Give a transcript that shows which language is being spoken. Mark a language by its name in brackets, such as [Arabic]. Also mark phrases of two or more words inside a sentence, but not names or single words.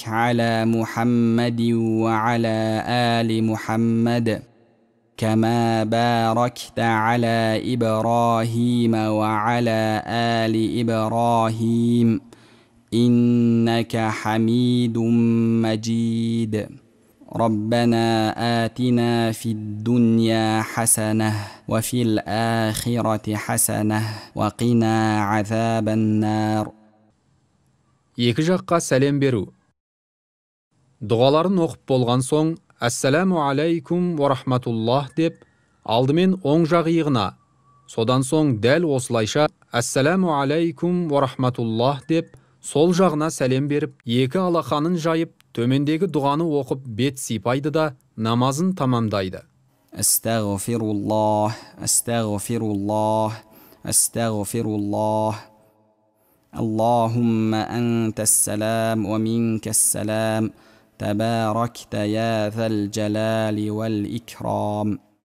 [Arabic] على محمد وعلى آل محمد كما باركت على إبراهيم وعلى آل إبراهيم إنك حميد مجيد ربنا آتنا في الدنيا حسنة وفي الآخرة حسنة وقنا عذاب النار. [Kazakh] Екі жаққа сәлем беру. Дұғаларын оқып болған соң, [Arabic] السلام عليكم ورحمة الله [Kazakh] деп, алдымен оң жақ иығына, содан соң дәл осылайша [Arabic] السلام عليكم ورحمة الله [Kazakh] деп, сол жағына сәлем беріп, екі алақанын жайып, төмендегі дұғаны оқып бет сипайды да намазын тамамдайды. [Arabic] أستغفر الله، أستغفر الله، أستغفر الله. اللهم أنت السلام ومنك السلام. تباركت يا ذا الجلال والإكرام.